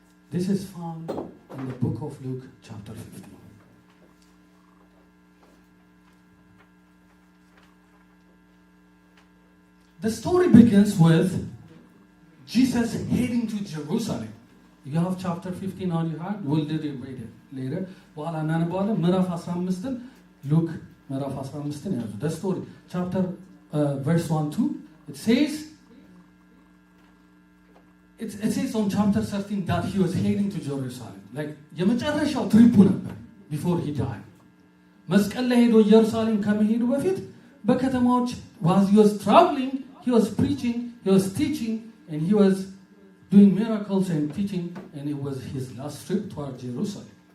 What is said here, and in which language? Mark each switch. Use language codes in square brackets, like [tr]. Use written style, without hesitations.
[en] This is found in the book of Luke, chapter 15. The story begins with Jesus heading to Jerusalem. You have chapter 15 on your hand. We'll read it later. [am] በኋላ እናነባዋለን። ምዕራፍ 15 Luke ምዕራፍ 15 ያዙ. [en] The story, chapter verse 1-2. It says on chapter 13 that he was heading to Jerusalem. Like [am] የመጨረሻው ትሪፑ ነበር [en] before he died. [am] መስቀል ላይ ሄዶ ኢየሩሳሌም ከመሄዱ በፊት በከተማዎች [en] while he was traveling, he was preaching, he was teaching, and he was doing miracles and teaching, and it was his last trip toward Jerusalem.